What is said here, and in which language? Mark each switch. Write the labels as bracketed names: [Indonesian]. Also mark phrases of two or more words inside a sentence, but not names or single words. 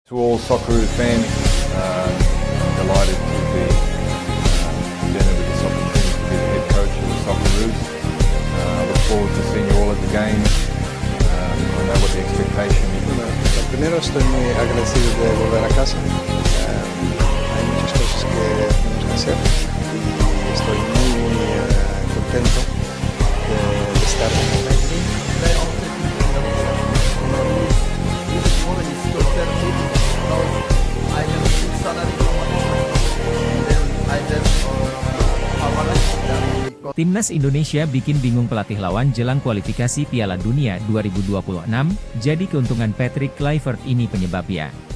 [English] To all Socceroos fans, I'm delighted to be presented with this opportunity to be the head coach of the Socceroos. I look forward to seeing you all at the games. I know what the expectation is. [Spanish] Bueno, lo primero, estoy muy agradecido de volver a casa. Hay muchas cosas que tenemos que hacer y estoy muy contento de estar en el [Indonesian] Timnas Indonesia bikin bingung pelatih lawan jelang kualifikasi Piala Dunia 2026, jadi keuntungan Patrick Kluivert ini penyebabnya.